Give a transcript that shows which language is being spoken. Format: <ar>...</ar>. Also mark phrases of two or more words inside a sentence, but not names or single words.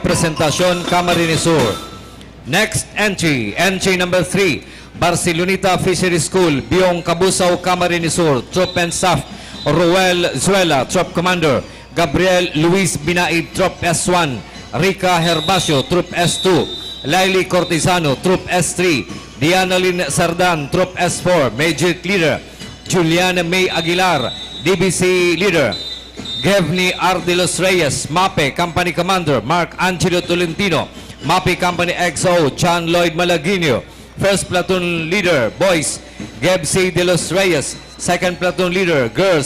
<en>Presentacion, Camarines Sur. Next entry, entry number 3, Barceloneta Fishery School, Biong Cabusao, Camarines Sur. Troop and Staff, Ruel Zuela, Troop Commander. Gabriel Luis Binaid, Troop S1. Rica Herbacio, Troop S2. Laili Cortizano, Troop S3. Diana Lynn Sardan, Troop S4. Major Leader Juliana May Aguilar, DBC Leader. Gevni Ardelos Reyes, MAPEH Company Commander. Mark Angelo Tolentino, MAPEH Company XO. John Lloyd Malaguinio, First Platoon Leader, Boys. Gebsi De Los Reyes, Second Platoon Leader, Girls.</en>